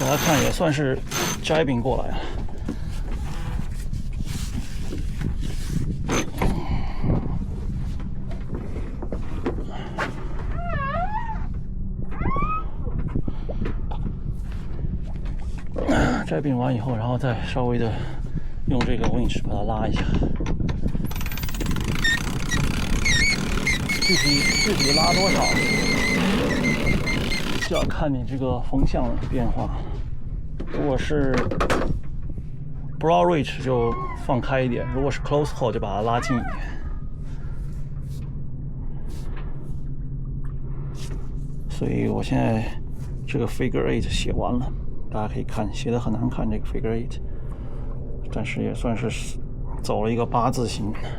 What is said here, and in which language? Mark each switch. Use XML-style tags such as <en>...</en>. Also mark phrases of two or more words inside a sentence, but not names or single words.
<zh>家看也算是 driving 過來了。driving 完以後，然後再稍微的用這個 winch 把它拉一下。具體拉多少，就要看你這個風向的變化。如果是</zh> <en>broad reach</en> <zh>就放開一點，如果是</zh> <en>close haul</en> <zh>就把它拉近一點。所以我現在這個 figure 8寫完了。大家可以看，寫得很難看這個 figure 8，但是也算是走了一個8字形。</zh>